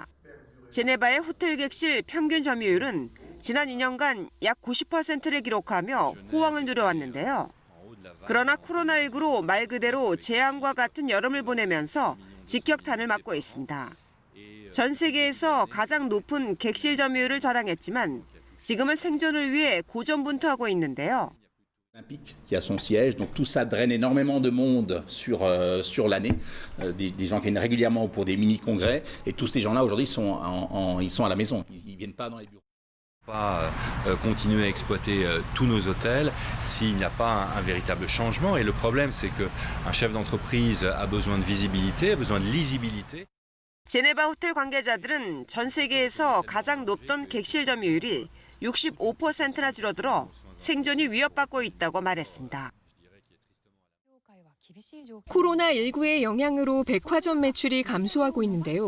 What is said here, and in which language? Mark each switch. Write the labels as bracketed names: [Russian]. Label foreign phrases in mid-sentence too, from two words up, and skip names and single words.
[Korean] 제네바의 호텔 객실 평균 점유율은 지난 2년간 약 90%를 기록하며 호황을 누려왔는데요. 그러나 코로나19로 말 그대로 재앙과 같은 여름을 보내면서 직격탄을 맞고 있습니다. 전 세계에서 가장 높은 객실 점유율을 자랑했지만 지금은 생존을 위해 고전분투하고 있는데요. [French] qui a son siège, donc tout ça draine énormément de monde sur l'année, des gens qui viennent régulièrement pour des mini-congrès, et tous ces gens-là aujourd'hui ils sont à la maison, ils viennent pas dans les bureaux. Pas continuer à exploiter tous nos hôtels s'il n'y a pas un véritable changement. Et le problème, c'est qu'un chef d'entreprise a besoin de visibilité, a besoin de lisibilité. [Korean] 제네바 호텔 관계자들은 전 세계에서 가장 높던 객실 점유율이 65%나 줄어들어 생존이 위협받고 있다고 말했습니다. 코로나19의 영향으로 백화점 매출이 감소하고 있는데요.